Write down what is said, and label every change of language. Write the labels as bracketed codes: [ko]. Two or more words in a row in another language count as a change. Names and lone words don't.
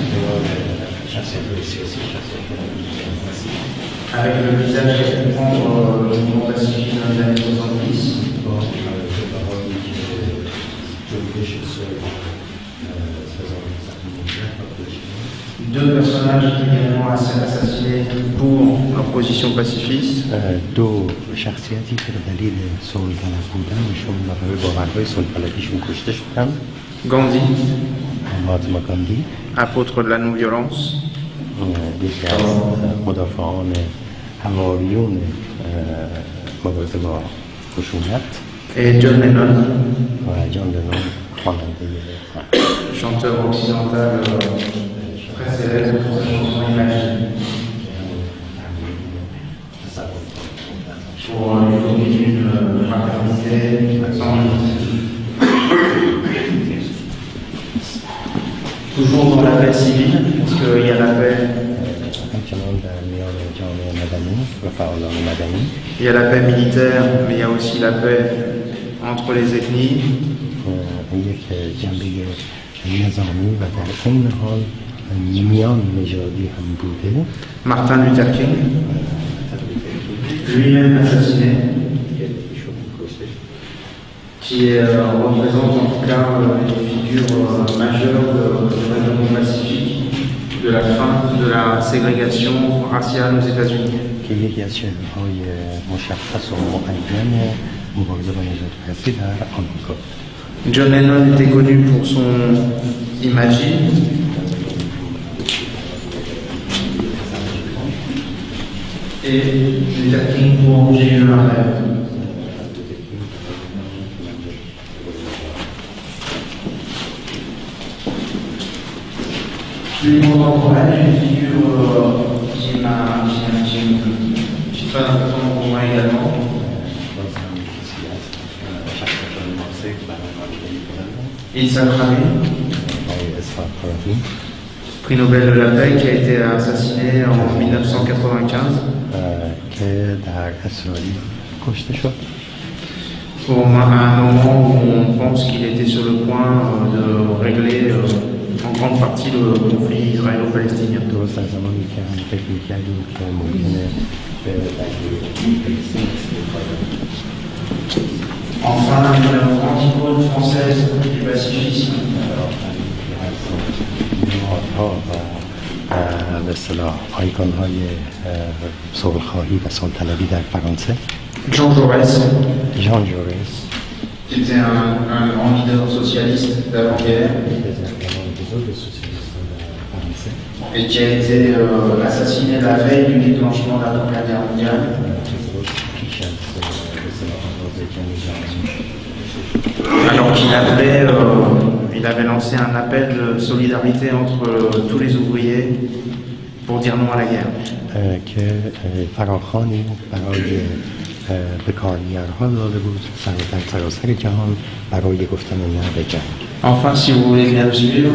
[fr] avec le visage qui a pu prendre le mouvement pacifiste dans les années 70. Deux personnages également assassinés pour leur position pacifiste. [fa] دو شخصیتی که به دلیل صلح طلب بودنشون و به باورهای صلح طلبیشون کشته شدن. Gandhi, مهاتما گاندی، [fr] apôtre de la non-violence. [fa] یکی از مدافعان حواریون مبارزه با خشونت. [fr] Et John Lennon, [fa] و جان لنون، خواننده [fr] chanteur occidental très célèbre pour sa chanson Imagine. Pour l'utopie d'une fraternité sans limite. Toujours dans la paix civile, parce qu'il y a la paix. [fa] همچنان در میان جامعه مدنی و فعالان مدنی. [fr] Il y a la paix militaire, mais il y a aussi la paix entre les ethnies. [fa] یک جنبه نظامی و در این حال میان نژادی هم بوده. [fr] Martin Luther King, lui-même assassiné, qui représente en tout cas une figure majeure de règlement pacifique de la fin de la ségrégation raciale aux États-Unis. [fa] که یکی از چهره‌های مشخص و معین مبارزه با نژاد پرستی در آمریکا. [fr] John Lennon était connu pour son Imagine. Et Luther King pour J'ai eu un rêve. Plus contemporaine, une figure qui m'a très important pour moi également. Yitzhak Rabin, prix Nobel de la paix, qui a été assassiné en 1995. [fa] که در اسرائیل کشته شد. [fr] À un moment où on pense qu'il était sur le point de régler en grande partie le conflit israélo-palestinien. [fa] درست از زمانی که هم فکر می‌کردیم که ممکنه به دلیل فلسطین استفاده [fr] Enfin, une grande icône française du pacifisme. [fa] به اصطلاح آیکون‌های صلح‌خواهی و صلح‌طلبی در فرانسه. Jean Jaurès, ژان ژورس [fr] qui était un grand leader socialiste d'avant-guerre et qui a été assassiné la veille du déclenchement de la Première Guerre mondiale. Alors qu'il appelait, il avait lancé un appel de solidarité entre tous les ouvriers pour dire non à la guerre. [fa] که فراخوانی برای به کارگرها داده بود در سراسر جهان برای گفتن نه به جنگ. [fr] Enfin, si vous voulez bien le suivre.